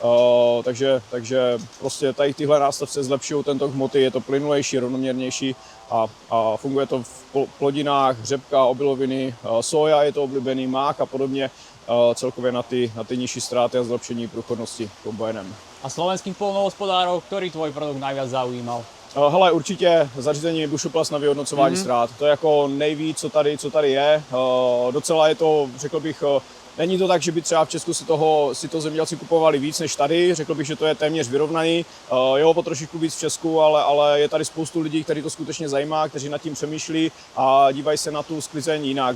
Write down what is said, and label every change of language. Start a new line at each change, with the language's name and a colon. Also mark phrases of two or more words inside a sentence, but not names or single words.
Czech: takže prostě tady tyhle nástavce zlepšují ten tok hmoty, je to plynulejší, rovnoměrnější a funguje to v plodinách, řepka, obiloviny, soja je to oblíbený, mák a podobně, celkově na ty nižší ztráty a zlepšení průchodnosti kombajnem.
Slovak: A slovenských poľnohospodárov, ktorý tvoj produkt najviac zaujímal?
Czech: Hele, určitě zařízení Bušoplast na vyhodnocování ztrát. To je jako nejvíc, co tady je. Docela je to, řekl bych, není to tak, že by třeba v Česku si to zemědělci kupovali víc než tady. Řekl bych, že to je téměř vyrovnaný. Jo, po trošičku víc v Česku, ale je tady spoustu lidí, kteří to skutečně zajímá, kteří nad tím přemýšlí a dívají se na tu sklizeň jinak.